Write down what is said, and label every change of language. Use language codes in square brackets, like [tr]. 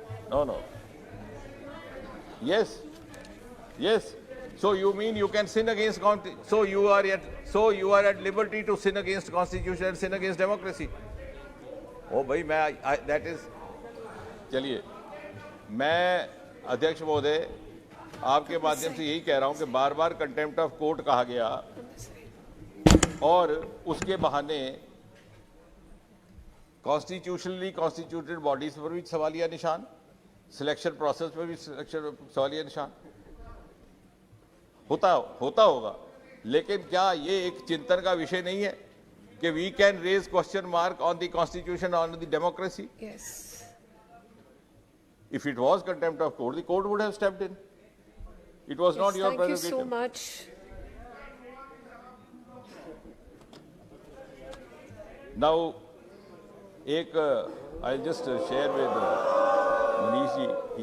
[en] No. Yes. So you mean you can sin against so you are at liberty to sin against constitution and sin against democracy. Oh [hi] भाई मैं [en] that is. [hi] चलिए मैं अध्यक्ष महोदय आपके माध्यम से यही कह रहा हूं कि बार बार कंटेम्प्ट ऑफ कोर्ट कहा गया और उसके बहाने कॉन्स्टिट्यूशनली कॉन्स्टिट्यूटेड बॉडीज पर भी सवालिया निशान, सिलेक्शन प्रोसेस पर भी सवालिया निशान होता होगा, लेकिन क्या ये एक चिंतन का विषय नहीं है कि [en] We can raise question mark on the constitution, on the democracy? If it was contempt of court, the court would have stepped in. It was not your prerogative. Thank you so much. Now, I'll just share with Manish ji.